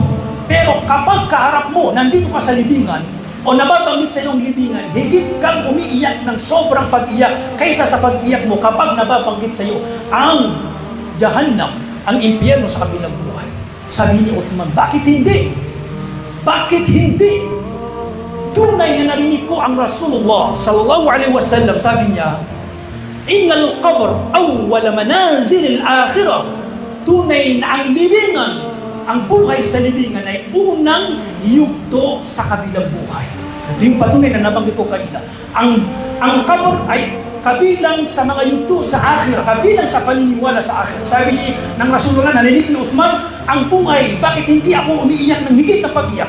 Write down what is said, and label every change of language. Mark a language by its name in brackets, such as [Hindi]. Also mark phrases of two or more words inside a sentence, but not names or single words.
[Filipino] Pero kapag kaharap mo, nandito ka sa libingan, o nababanggit sa iyong libingan, higit kang umiiyak ng sobrang pag-iyak kaysa sa pag-iyak mo kapag nababanggit sa iyo ang Jahannam, ang impyerno sa kabilang buhay. Sabi ni Uthman, bakit hindi? Bakit hindi? Tunay na narinig ko ang [Arabic] رسول الله صلى الله عليه وسلم, [Filipino] sabi niya, [Arabic] إن القبر أول منازل الآخرة. [Filipino] Tunay na ang libingan, ang buhay sa libingan ay unang yugto sa kabilang buhay. Ito yung patunay na nabanggit ko kanina. Ang qabr ay kabilang sa mga yugto sa akhirah, kabilang sa paniniwala sa akhirah. Sabi ng Rasulullah, narinig ni Uthman, ang buhay, bakit hindi ako umiiyak ng higit na pag-iyak?